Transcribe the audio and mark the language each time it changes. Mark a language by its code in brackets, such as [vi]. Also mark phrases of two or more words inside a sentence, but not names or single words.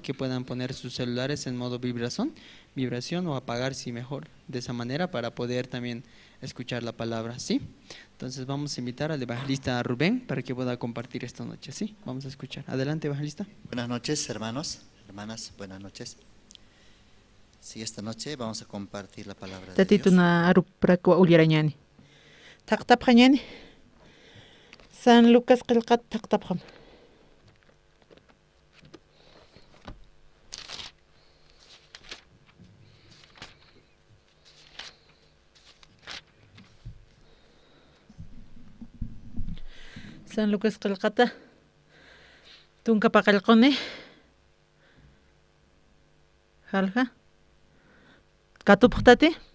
[es] Que puedan poner sus celulares en modo vibración o apagar, si mejor, de esa manera para poder también escuchar la palabra, ¿sí? Entonces vamos a invitar al evangelista Rubén para que pueda compartir esta noche, ¿sí? Vamos a escuchar. Adelante, evangelista. Buenas noches, hermanos, hermanas, buenas noches. Sí, esta noche vamos a compartir la palabra de Dios. [ay] Tatituna aruprakwa ullarañani. Taqtapqañani. San Lucas qillqat taqtapqam. San Lucas qillqata tunka paqallquni halqa katupqtati